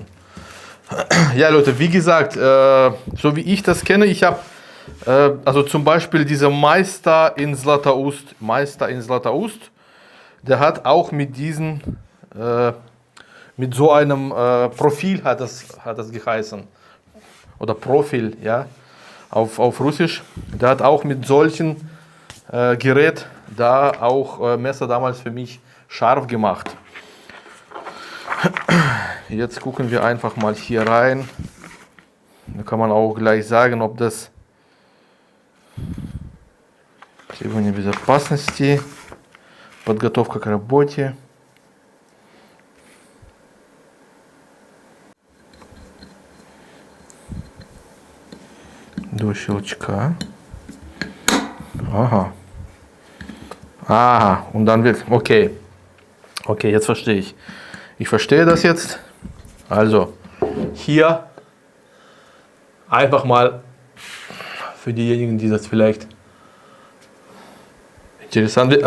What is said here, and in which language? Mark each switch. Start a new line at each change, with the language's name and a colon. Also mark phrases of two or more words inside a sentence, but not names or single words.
German: Ja Leute, wie gesagt, so wie ich das kenne, ich habe also zum Beispiel dieser Meister in Zlatoust, der hat auch mit diesen, mit so einem Profil hat das geheißen, oder Profil, ja, auf Russisch. Der hat auch mit solchen Gerät da auch Messer damals für mich scharf gemacht. Jetzt gucken wir einfach mal hier rein. Da kann man auch gleich sagen, ob das
Russian: требования безопасности, подготовка к работе. До щелчка.
German: Aha. Aha, und dann wird, okay. Okay, jetzt verstehe ich. Ich verstehe das jetzt. Also, hier einfach mal für diejenigen, die das vielleicht interessant wird.